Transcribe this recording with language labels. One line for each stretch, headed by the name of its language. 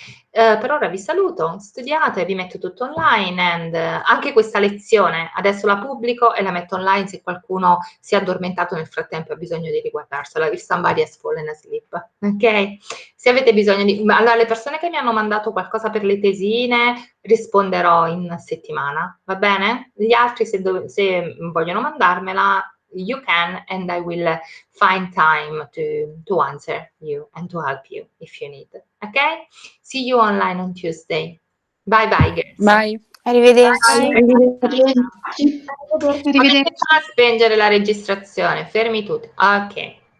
Italian: Per ora vi saluto, studiate, vi metto tutto online, and anche questa lezione adesso la pubblico e la metto online se qualcuno si è addormentato nel frattempo e ha bisogno di riguardarsela,
English: if somebody has fallen asleep,
Italian: ok? Se avete bisogno di... Allora, le persone che mi hanno mandato qualcosa per le tesine risponderò in settimana, va bene? Gli altri se vogliono mandarmela,
English: you can, and I will find time to answer you and to help you if you need.
Italian: Okay?
English: See you online on Tuesday. Bye bye, girls. Bye.
Italian: Arrivederci.
English: Bye.
Italian: Arrivederci. Arrivederci. A spengere la registrazione, fermi tutti. Ok.